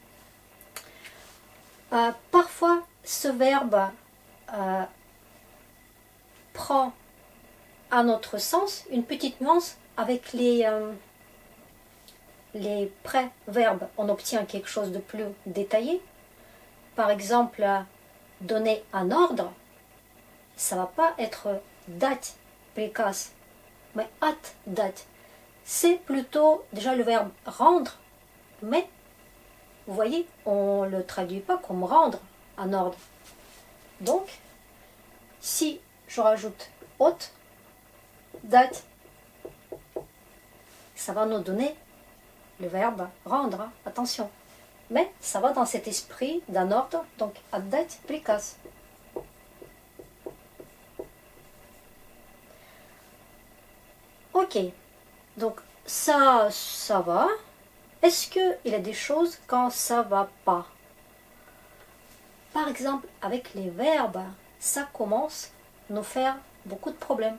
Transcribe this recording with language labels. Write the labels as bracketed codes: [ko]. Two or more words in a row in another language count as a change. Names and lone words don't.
[fr] Parfois, ce verbe prend à notre sens une petite nuance avec les les préverbes, on obtient quelque chose de plus détaillé. Par exemple, donner un ordre, ça va pas être [ru] dать приказ, [fr] mais отдать. C'est plutôt déjà le verbe rendre, mais vous voyez, on ne le traduit pas comme rendre un ordre. Donc, si je rajoute от, date, ça va nous donner le verbe rendre, hein, attention. Mais ça va dans cet esprit d'un ordre, donc [ru] отдать приказ. [fr] Ok, donc ça va. Est-ce qu'il y a des choses quand ça va pas? Par exemple, avec les verbes, ça commence à nous faire beaucoup de problèmes.